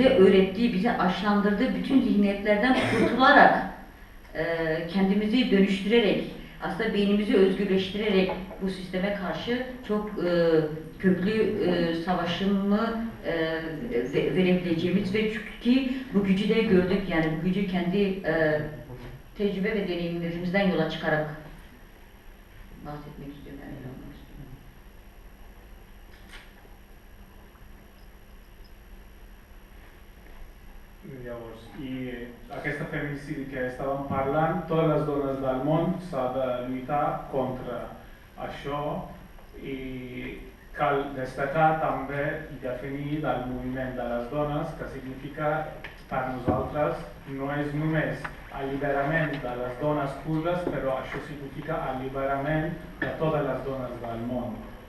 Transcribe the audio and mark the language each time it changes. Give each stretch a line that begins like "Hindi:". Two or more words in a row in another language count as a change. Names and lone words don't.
Turkish: öğrettiği, bize aşılandırdığı bütün zihniyetlerden kurtularak, kendimizi dönüştürerek aslında beynimizi özgürleştirerek bu sisteme karşı çok köklü savaşımı verebileceğimiz ve çünkü bu gücü de gördük, yani bu gücü kendi tecrübe ve deneyimlerimizden yola çıkarak bahsetmek istiyorum, yani ele almak istiyorum.
Catalan: Llavors, i aquesta feminicidi que estàvem parlant, totes les dones del món s'ha de lluitar contra això i cal destacar també i definir el moviment de les dones, que significa per nosaltres no és només alliberament de les dones kurdes, però això significa alliberament de totes les dones del món.